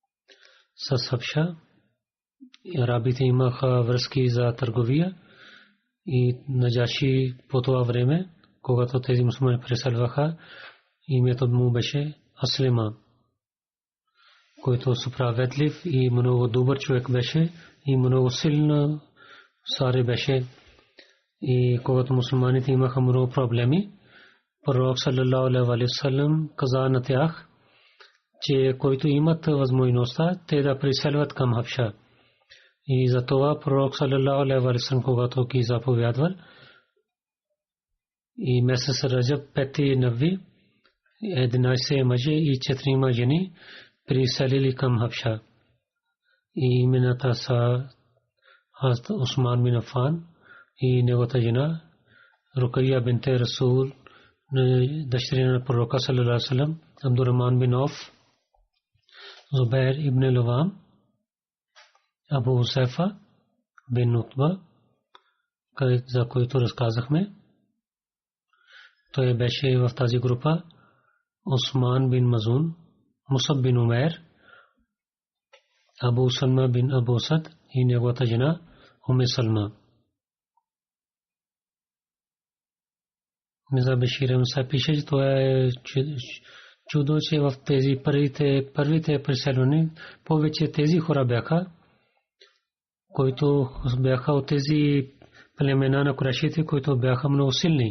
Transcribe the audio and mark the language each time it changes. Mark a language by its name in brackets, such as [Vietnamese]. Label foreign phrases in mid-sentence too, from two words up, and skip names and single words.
[Bulgarian] С Хабша арабите имаха връзки за търговия И Наджаши по това време, когато тези мусулмани преселваха, името му беше Аслима, който справедлив и много добър човек беше и много силна саре беше. И когато мусулманите имаха много проблеми, пророк [Arabic] صلى الله عليه وسلم [Bulgarian] каза на тях, че които имат възможността, те да преселват към Хабша. И за това пророк [Arabic] صلى الله عليه وسلم, [Bulgarian] когато ги заповядвал, и месец Раджаб 5 Нави 11 мъже и 4 жени преселили към Хабша. И имената са Хазрат Усман бин Афан и неговата жена Рукайя бинте Расул, дъщеря на пророка [Arabic] صلى الله عليه وسلم, [Bulgarian] Абдурахман бин Ауф, Зубайр ибн Лавам, Абу Усайфа бин Утба, за който разказахме. Той беше в тази група. Усман бин Мазун, Мусаб бин Умейр, Абу Салма бин Абу Сад и неговата жена Уме Салма. Миза Башир се пише, че това е чудо, че в тези първите преселвания повече тези хора бяха, които бяха от тези племена на Курайшите, които бяха много силни.